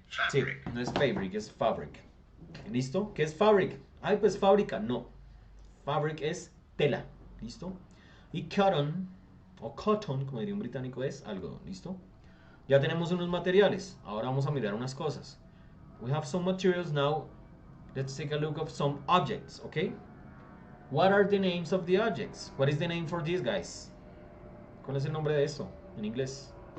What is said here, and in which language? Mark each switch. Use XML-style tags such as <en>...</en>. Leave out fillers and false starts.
<es>Sí, no es fabric, es fabric. ¿Listo? ¿Qué es fabric? Ay, pues fábrica, no. Fabric es tela, ¿listo? Y cotton, o cotton, como diría un británico, es algodón, ¿listo? Ya tenemos unos materiales, ahora vamos a mirar unas cosas.</es> <en>We have some materials now. Let's take a look of some objects, okay? What are the names of the objects? What is the name for these guys?</en> <es>¿Cuál es el nombre de esto en inglés?</es>